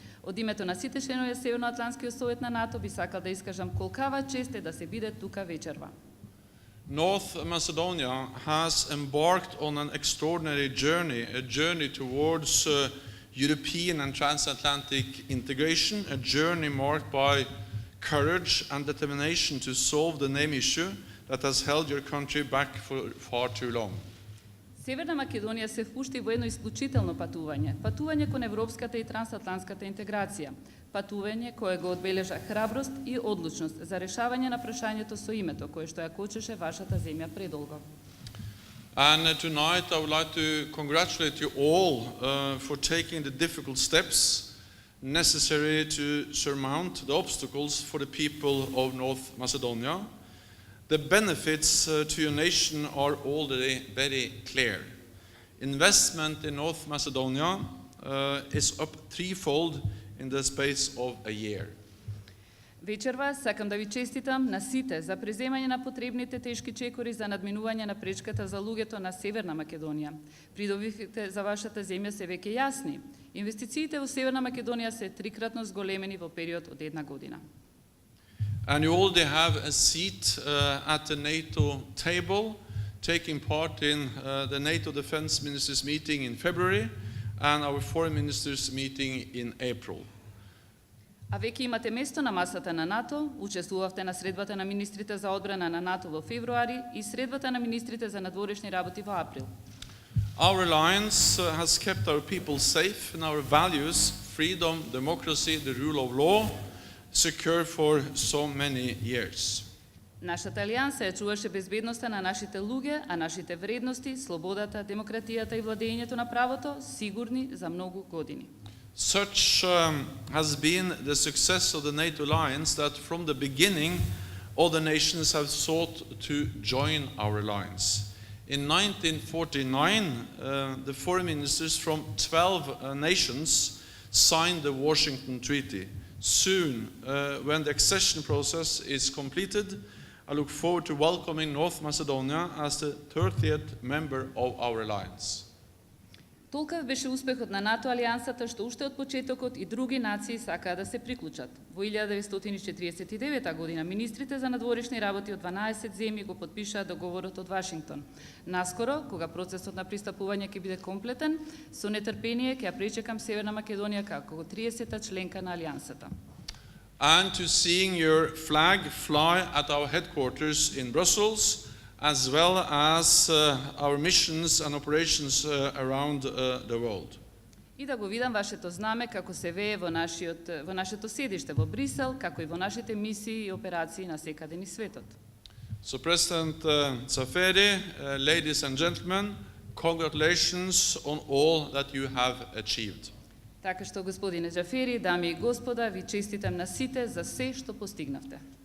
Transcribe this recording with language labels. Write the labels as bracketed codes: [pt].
[mk] Од името на сите членови Северноатлантскиот совет на НАТО би сакал да искажам колкава чест е да се биде тука вечерва. [en] North Macedonia has embarked on an extraordinary journey, a journey towards European and transatlantic integration, a journey marked by courage and determination to solve the name issue that has held your country back for far too long. [mk] Северна Македонија се впушти во едно исклучително патување кон европската и трансатлантската интеграција, патување кое го одбележа храброст и одлучност за решавање на прашањето со името кое што ја кочеше вашата земја предолго. [en] And tonight I would like to congratulate you all for taking the difficult steps necessary to surmount the obstacles for the people of North Macedonia. The benefits to your nation are already very clear. Investment in North Macedonia is up threefold in the space of a year. [mk] Вечерва сакам да ви честитам на сите за преземање на потребните тешки чекори за надминување на пречката за луѓето на Северна Македонија. Придобивките за вашата земја се веќе јасни. Инвестициите во Северна Македонија се трикратно зголемени во период од една година. [en] And you already have a seat at the NATO table, taking part in the NATO Defense Ministers meeting in February and our Foreign Ministers meeting in April. [mk] А веќе имате место на масата на НАТО, учествувавте на средбата на министрите за одбрана на НАТО во февруари и средбата на министрите за надворешни работи во април. [en] Our alliance has kept our people safe and our values, freedom, democracy, the rule of law, secure for so many years. [mk] Нашата алијанса ја чуваше безбедноста на нашите луѓе, а нашите вредности, слободата, демократијата и владењето на правото сигурни за многу години. [en] Such has been the success of the NATO alliance that from the beginning all the nations have sought to join our alliance. In 1949, the foreign ministers from 12 nations signed the Washington Treaty. Soon, when the accession process is completed, I look forward to welcoming North Macedonia as the 30th member of our alliance. [mk] Толкав беше успехот на НАТО алијансата што уште од почетокот и други нации сакаа да се приклучат. Во 1949 година министрите за надворешни работи од 12 земји го потпишаа договорот од Вашингтон. Наскоро, кога процесот на пристапување ќе биде комплетен, со нетрпение ќе ја пречекам Северна Македонија како 30-та членка на алијансата. [en] And to seeing your flag fly at our headquarters in Brussels, as well as our missions and operations around the world. [mk] И да го видам вашето знаме како се вее во нашето седиште во Брисел, како и во нашите мисии и операции на секаде низ светот. [en] So President Tsaferi, ladies and gentlemen, congratulations on all that you have achieved. [mk] Така што господине Джафери, дами и господа, ви честитам на сите за се што постигнавте.